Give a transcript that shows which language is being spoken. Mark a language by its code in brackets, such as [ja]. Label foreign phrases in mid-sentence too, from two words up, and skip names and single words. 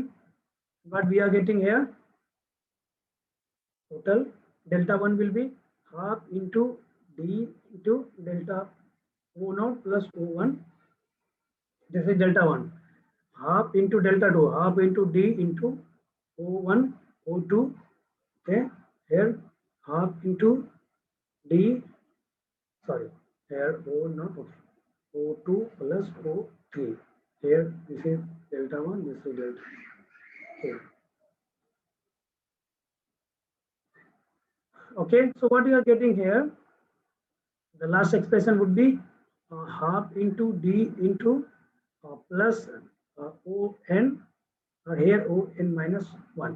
[en] What we are getting here, total delta 1 will be half into D into delta O0 plus O1. This is delta 1. Half into delta 2, half into D into O1, O2. Okay. Here half into D, sorry, here O0, okay. O2 plus O3. Here this is delta 1, this is delta 2. Okay, so what you are getting here, the last expression would be half into D into plus On, or here On minus 1.